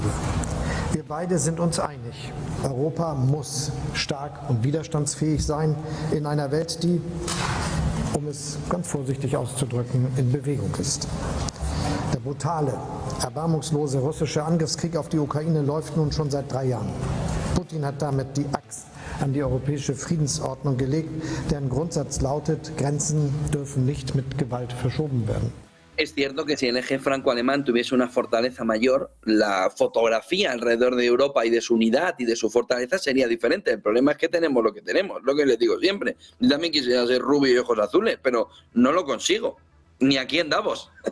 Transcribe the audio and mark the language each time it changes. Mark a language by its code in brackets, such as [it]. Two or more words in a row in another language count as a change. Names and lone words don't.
[de] Wir beide sind uns einig, Europa muss stark und widerstandsfähig sein in einer Welt, die, um es ganz vorsichtig auszudrücken, in Bewegung ist. Der brutale, erbarmungslose russische Angriffskrieg auf die Ukraine läuft nun schon seit 3 Jahren. Putin hat damit die Axt an die europäische Friedensordnung gelegt, deren Grundsatz lautet, Grenzen dürfen nicht mit Gewalt verschoben werden. [es] Es cierto que si el eje franco-alemán tuviese una fortaleza mayor, la fotografía alrededor de Europa y de su unidad y de su fortaleza sería diferente. El problema es que tenemos lo que tenemos, lo que les digo siempre. Yo también quisiera ser rubio y ojos azules, pero no lo consigo, ni aquí en Davos.